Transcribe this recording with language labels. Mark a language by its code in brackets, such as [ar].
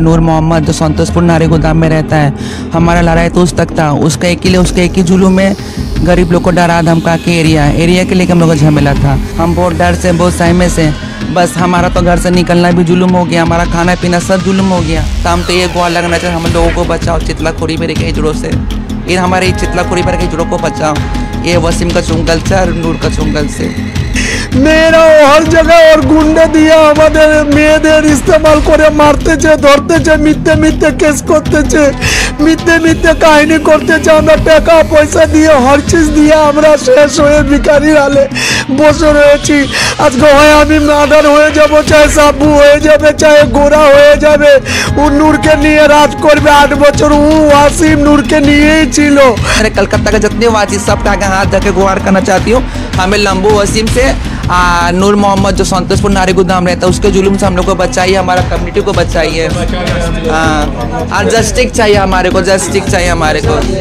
[hi] नूर मोहम्मद जो संतोषपुर नारी गोदाम में रहता है, हमारा लड़ाई तो उस तक था, उसका एक ही जुलूम में गरीब लोग को डरा धमका के एरिया के लिए हम लोग का झमेला था। हम बहुत डर से, बहुत सहमे से, बस हमारा तो घर से निकलना भी जुलूम हो गया, हमारा खाना पीना सब जुलूम हो गया। तो हम तो ये गुहार लगना चाहिए, हम लोगों को बचाओ चितलाखोरी मेरे के हिजड़ों से, ये हमारे चितलाखोरी मेरे के हिजड़ों को बचाओ, ये वसीम का चुंगल से और नूर का चुंगल से। मेरा हर जगह और गुंडे दिया [bn] আমাদের মেয়েদের ইস্তেমাল করে মারতেছে, ধরতেছে, মিথ্যে মিথ্যে কেস করতেছে, মিথ্যে মিথ্যে কাহিনী করতেছে। আমরা টাকা পয়সা দিয়ে [hi] হর চিজ [bn] দিয়ে আমরা শেষ হয়ে ভিখারির হালে বসে রয়েছি। আজকে হয় আমি মার্ডার হয়ে যাব, চাहे সাবু হয়ে যাবে, চাहे গোরা হয়ে যাবে, ও নূরকে নিয়ে রাজ করবে 8 বছর। ও ওয়াসিম নূরকে নিয়েই ছিল। [hi] अरे कलकत्ता के जितने वाजिद सब का आगे हाथ जाके गुहार करना चाहती हूँ, हमें लंबू वसीम से नूर मोहम्मद जो संतोषपुर नारी गोदाम रहता है उसके जुलूम से हम लोग को बचाइए, हमारा कम्युनिटी को बचाइए। और जस्टिस चाहिए हमारे को, जस्टिस चाहिए हमारे को।